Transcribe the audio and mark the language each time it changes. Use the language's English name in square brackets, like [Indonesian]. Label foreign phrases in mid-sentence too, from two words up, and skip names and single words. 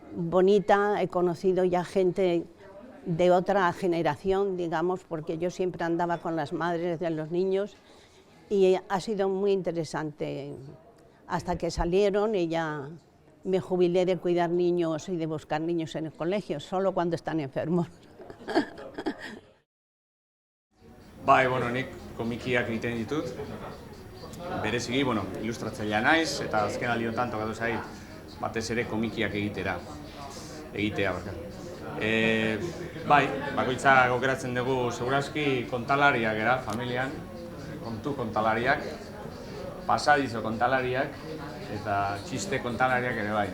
[Spanish] He conocido ya gente de otra generación, digamos, porque yo siempre andaba con las madres de los niños y ha sido muy interesante hasta que salieron y ya me jubilé de cuidar niños y de buscar niños en el colegio, solo cuando están enfermos. [Basque] Nik komikiak egiten ditut. Bereziki, ilustratzailea naiz, eta azken aldiotan tokatu zait, batez ere komikiak egitea. Bakoitzak aukeratzen dugu segurazki kontalariak gara, familian, kontu kontalariak, pasadizo kontalariak, eta txiste kontalariak ere bai.